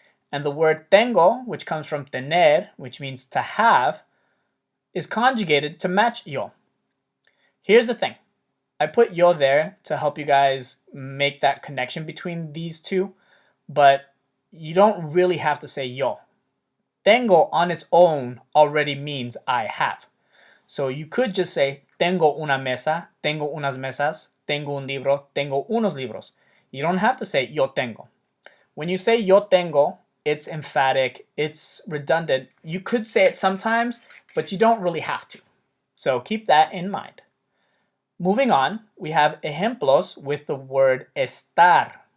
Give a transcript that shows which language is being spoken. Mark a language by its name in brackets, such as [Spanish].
[English] And the word tengo, which comes from tener, which means to have, is conjugated to match yo. Here's the thing. I put yo there to help you guys make that connection between these two, but you don't really have to say yo. Tengo on its own already means I have. So you could just say [Spanish] tengo una mesa, tengo unas mesas, tengo un libro, tengo unos libros. [English] You don't have to say [Spanish] yo tengo. [English] When you say yo tengo, it's emphatic, it's redundant. You could say it sometimes, but you don't really have to. So keep that in mind. Moving on, we have ejemplos with the word estar.